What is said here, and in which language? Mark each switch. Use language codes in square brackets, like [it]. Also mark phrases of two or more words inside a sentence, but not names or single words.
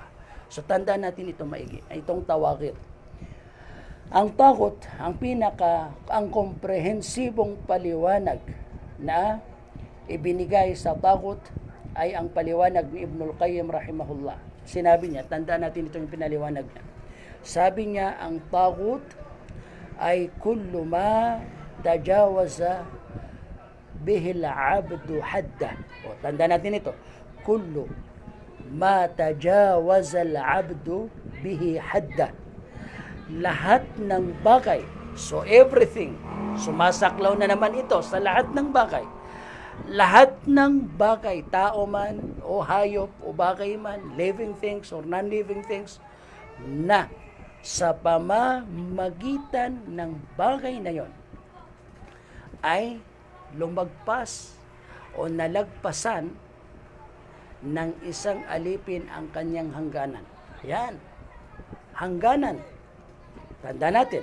[tl] So tandaan natin ito maigi, itong tawagin. Ang tagut, ang komprehensibong paliwanag na ibinigay sa tagut ay ang paliwanag ni Ibnul Qayyim rahimahullah. Sinabi niya, tandaan natin itong pinaliwanag niya. Sabi niya, ang tagut ay [ar] كل ما تجاوز به العبد حده. [tl] O, tandaan natin ito. [ar] كل ما تجاوز العبد به حده. [tl] Lahat ng bagay, [en] so everything, [tl] sumasaklaw na naman ito sa lahat ng bagay. Lahat ng bagay, tao man o hayop o bagay man, [en] living things or non-living things, [tl] na sa pamamagitan ng bagay na yon ay lumagpas o nalagpasan ng isang alipin ang kanyang hangganan. Ayan. Hangganan. Tanda natin.